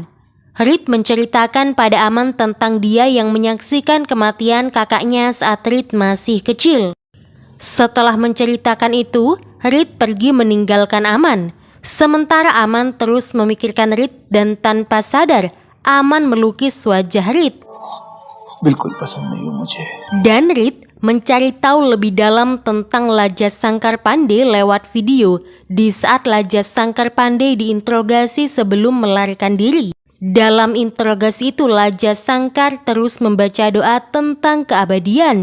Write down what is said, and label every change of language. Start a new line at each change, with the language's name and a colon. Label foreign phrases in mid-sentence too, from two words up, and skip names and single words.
Indonesian: Rit menceritakan pada Aman tentang dia yang menyaksikan kematian kakaknya saat Rit masih kecil. Setelah menceritakan itu, Rit pergi meninggalkan Aman. Sementara Aman terus memikirkan Rit dan tanpa sadar, Aman melukis wajah Rit.
Hindi: बिल्कुल पसंद नहीं हो मुझे।
Indonesian: Dan Rit mencari tahu lebih dalam tentang Laja Sangkar Pandey lewat video di saat Laja Sangkar Pandey diinterogasi sebelum melarikan diri. Dalam interogasi itu Laja Sangkar terus membaca doa tentang keabadian.